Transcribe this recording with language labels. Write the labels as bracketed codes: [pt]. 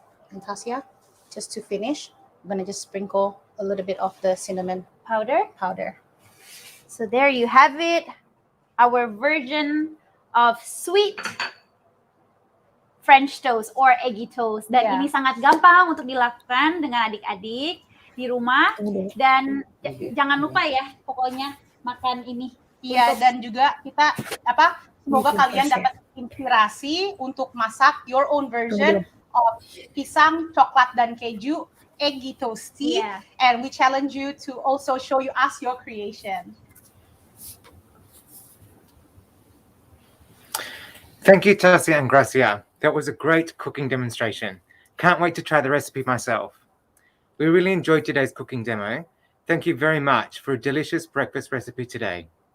[en] And Tasia, just to finish, I'm gonna just sprinkle a little bit of the cinnamon Powder. powder. So there you have it, our version of sweet French toast or eggy toast. [id] Dan [en] Yeah. [id] ini sangat gampang untuk dilakukan dengan adik-adik di rumah. Dan jangan lupa ya, pokoknya makan ini. Iya, dan juga kita semoga kalian dapat inspirasi untuk masak [en] your own version of [id] pisang, coklat dan keju eggy toasty. [en] Yeah. And we challenge you to also show us your creation. Thank you, Tasia and Gracia. That was a great cooking demonstration. Can't wait to try the recipe myself. We really enjoyed today's cooking demo. Thank you very much for a delicious breakfast recipe today.